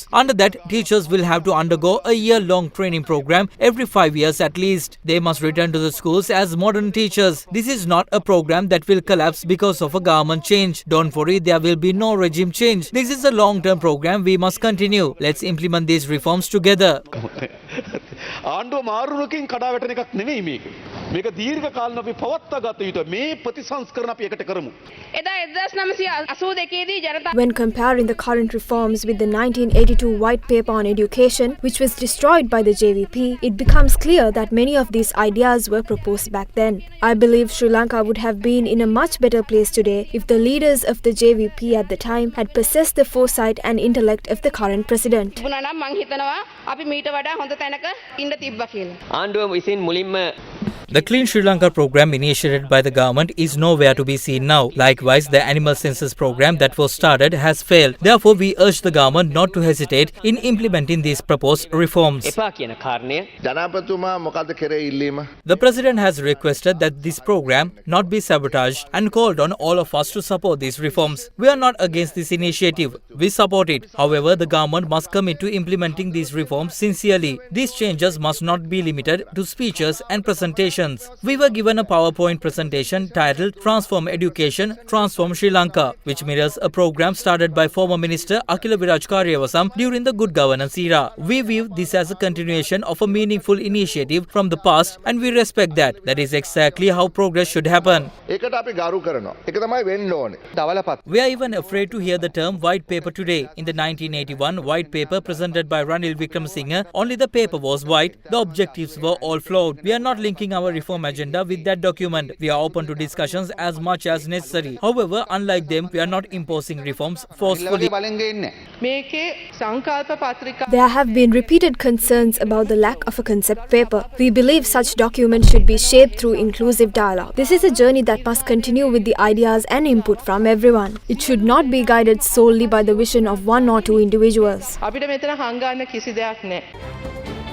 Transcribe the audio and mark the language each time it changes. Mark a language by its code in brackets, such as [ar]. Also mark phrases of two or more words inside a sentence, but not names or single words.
[en] Under that, teachers will have to undergo a year-long training program every 5 years at least. They must return to the schools as modern teachers. This is not a program that will collapse because of a government change. Don't worry, there will be no regime change. This is a long-term program we must continue. Let's implement these reforms together. [si] ආණ්ඩුව මාරුවකින් කඩා වැටෙන එකක් නෙවෙයි මේක. මේක දීර්ඝ කාලීනව අපි පවත්වා ගත යුතුයි. මේ ප්‍රතිසංස්කරණ අපි එකට කරමු. එදා 1982 දී ජනතා [en] When comparing the current reforms with the 1982 White Paper on Education, which was destroyed by the JVP, it becomes clear that many of these ideas were proposed back then. I believe Sri Lanka would have been in a much better place today if the leaders of the JVP at the time had possessed the foresight and intellect of the current president. [si] තිබුණා නම් මං හිතනවා අපි මීට වඩා හොඳ තැනක ඉන්න තිබ්බා කියලා. ආණ්ඩුව විසින් මුලින්ම [en] The Clean Sri Lanka program initiated by the government is nowhere to be seen now. Likewise, the animal census program that was started has failed. Therefore, we urge the government not to hesitate in implementing these proposed reforms. [si] ජනාධිපතිතුමා මොකද්ද කරේ ඉල්ලීම? [en] The President has requested that this program not be sabotaged and called on all of us to support these reforms. We are not against this initiative. We support it. However, the government must commit to implementing these reforms sincerely. These changes must not be limited to speeches and presentations. We were given a PowerPoint presentation titled Transform Education, Transform Sri Lanka, which mirrors a program started by former Minister Akila Viraj Karyawasam during the good governance era. We view this as a continuation of a meaningful initiative from the past and we respect that. That is exactly how progress should happen. [si] ඒකට අපි ගරු කරනවා. ඒක තමයි වෙන්න ඕනේ. [en] We are even afraid to hear the term white paper today. In the 1981 white paper presented by Ranil Wickremesinghe, only the paper was white. The objectives were all flawed. We are not linking our reform agenda with that document. We are open to discussions as much as necessary. However, unlike them, we are not imposing reforms forcefully. [si] මේකේ සංකල්ප පත්‍රිකා [en] There have been repeated concerns about the lack of a concept paper. We believe such documents should be shaped through inclusive dialogue. This is a journey that must continue with the ideas and input from everyone. It should not be guided solely by the vision of one or two individuals. [si] අපිට මෙතන හංගන්න කිසි දෙයක් නැහැ.